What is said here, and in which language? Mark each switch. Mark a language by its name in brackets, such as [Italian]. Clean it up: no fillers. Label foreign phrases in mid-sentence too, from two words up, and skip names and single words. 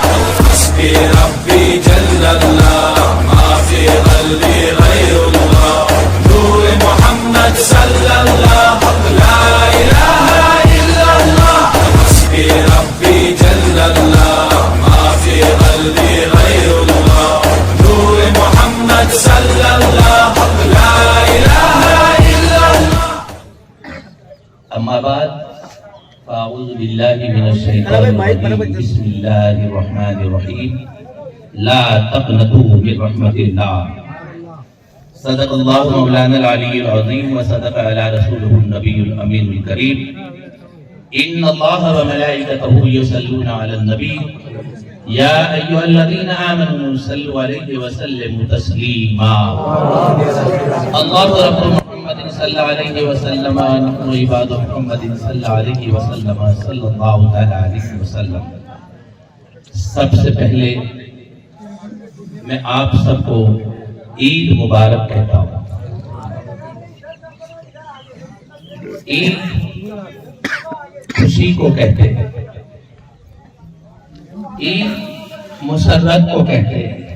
[Arabic] حسبي ربي جل الله ما في قلبي غير الله نور محمد صلى الله لا إله إلا الله. حسبي ربي جل الله ما في قلبي غير الله نور محمد صلى الله لا إله إلا الله. أما بعد فأعوذ بالله من الشيطان الرجيم بسم الله الرحمن الرحيم لا تقنطوا من رحمة الله صدق الله مولانا العلي العظيم وصدق على رسوله النبي الأمين الكريم إن الله وملائكته يصلون على النبي يا أيها الذين آمنوا صلوا عليه وسلموا تسليما الله رب محمد صلى عليه وسلم ونحن عباد محمد صلى عليه وسلم صلى الله تعالی علیہ وسلم. [Urdu] سب سے پہلے میں آپ سب کو عید مبارک کہتا ہوں. عید خوشی کو کہتے ہیں, عید مسرت کو کہتے ہیں.